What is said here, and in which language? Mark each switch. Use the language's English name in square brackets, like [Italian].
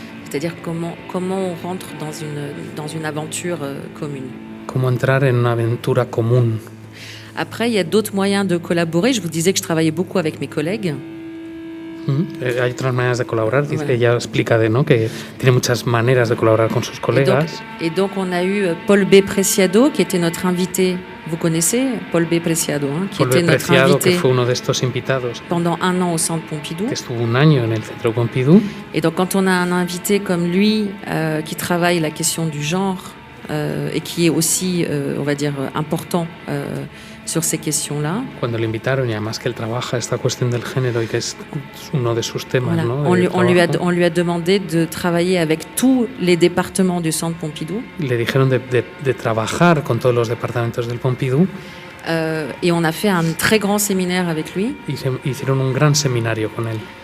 [French] C'est-à-dire comment on rentre dans une aventure commune. [Spanish] Cómo entrar en una aventura común. [French] Après, il y a d'autres moyens de collaborer. Je vous disais que je travaillais beaucoup avec mes collègues. [Spanish] Hay otras maneras de colaborar. Dice, [French] voilà. [Spanish] Ella explica ¿no?, que tiene muchas maneras de colaborar con sus colegas. [French] Et donc on a eu Paul B. Preciado, qui était notre invité. Vous connaissez Paul B. Preciado, qui Paul notre Preciado, invité [Spanish] que fue uno de estos invitados [French] pendant un an au Centre Pompidou. [Spanish] Que estuvo un año en el Centro Pompidou. [French] Et donc quand on a un invité comme lui qui travaille la question du genre et qui est aussi, on va dire, important sur ces questions-là. [Spanish] Cuando le invitaron y además que él trabaja esta cuestión del género y que es uno de sus temas, [French] Voilà. [Spanish] ¿no? [French] On lui a demandé de travailler avec tous les départements du Centre Pompidou. [Spanish] Le dijeron de trabajar con todos los departamentos del Pompidou. [French] Et on a fait un très grand séminaire avec lui. [Spanish] Hicieron un gran seminario con él.